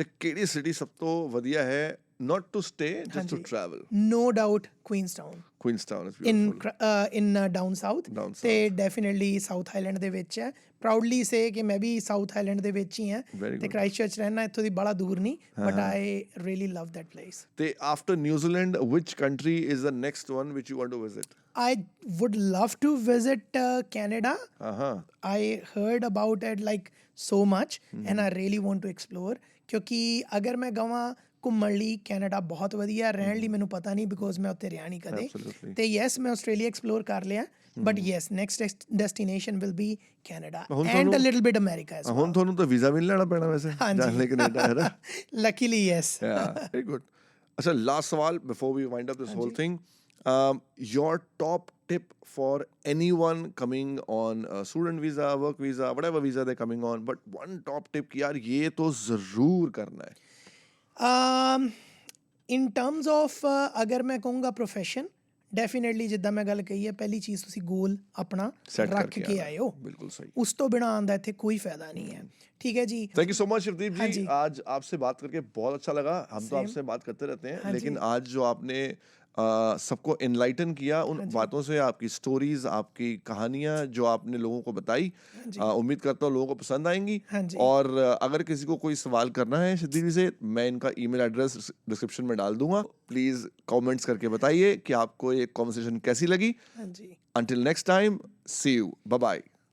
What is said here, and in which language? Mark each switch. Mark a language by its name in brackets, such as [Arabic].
[Punjabi] ਤੇ ਕਿਹੜੀ ਸਿਟੀ ਸਭ ਤੋਂ ਵਧੀਆ ਹੈ [English] not to stay just to travel no doubt Queenstown is beautiful in down south [Punjabi] ਤੇ definitely South Island ਦੇ ਵਿੱਚ ਹੈ [English] proudly say [Punjabi] ਕਿ ਮੈਂ ਵੀ South Island ਦੇ ਵਿੱਚ ਹੀ ਹਾਂ ਤੇ ਕ੍ਰਾਈਸਟਚਰਚ ਰਹਿਣਾ ਇੱਥੋਂ ਦੀ ਬੜਾ ਦੂਰ ਨਹੀਂ [English] but I really love that place ਤੇ after New Zealand which country is the next one which you want to visit I would love to visit Canada I heard about it like so much and I really want to explore [Punjabi] ਕਿਉਂਕਿ ਅਗਰ ਮੈਂ ਗਵਾਂ ਘੁੰਮਣ ਲਈ Canada ਬਹੁਤ ਵਧੀਆ ਰਹਿਣ ਲਈ ਮੈਨੂੰ ਪਤਾ ਨਹੀਂ ਬਿਕੋਜ਼ ਮੈਂ ਉੱਥੇ ਰਿਹਾ ਨਹੀਂ ਕਦੇ ਤੇ ਯੈਸ ਮੈਂ ਆਸਟ੍ਰੇਲੀਆ ਐਕਸਪਲੋਰ ਕਰ ਲਿਆ [English] but yes next destination will be Canada and a little bit America ਐਸ [Punjabi] ਹੁਣ ਤੁਹਾਨੂੰ ਤਾਂ ਵੀਜ਼ਾ ਵੀ ਨਹੀਂ ਲੈਣਾ ਪੈਣਾ ਵੈਸੇ ਜਾਣ ਲਈ ਕੈਨੇਡਾ ਹੈ ਨਾ [English] luckily yes very good ਅੱਛਾ last ਸਵਾਲ before we wind up this whole thing your top tip for anyone coming on a student visa work visa whatever visa they're coming on but one top tip [Hindi] कि यार ये तो ज़रूर करना है [English] in terms of [Punjabi] ਅਗਰ ਮੈਂ ਕਹੂੰਗਾ profession ਡੈਫੀਨੇਟਲੀ ਜਿੱਦਾਂ ਮੈਂ ਗੱਲ ਕਹੀ ਹੈ ਪਹਿਲੀ ਚੀਜ਼ ਤੁਸੀਂ ਗੋਲ ਆਪਣਾ ਰੱਖ ਕੇ ਆਇਓ ਬਿਲकुल सही ਉਸ ਤੋਂ ਬਿਨਾਂ ਆਉਣ ਦਾ ਇੱਥੇ ਕੋਈ ਫਾਇਦਾ [Hindi] नहीं है ठीक है जी thank you so much Shivdeep जी आज आपसे बात करके बहुत अच्छा लगा हम तो आपसे बात करते रहते हैं लेकिन आज जो आपने सबको इनलाइटन किया उन बातों से आपकी स्टोरीज आपकी कहानियां जो आपने लोगों को बताई उम्मीद करता हूँ लोगों को पसंद आएंगी और अगर किसी को कोई सवाल करना है शिवदीप जी से मैं इनका ईमेल एड्रेस डिस्क्रिप्शन में डाल दूंगा प्लीज कमेंट्स करके बताइए कि आपको ये कॉन्वर्सेशन कैसी लगी until next time C you bye bye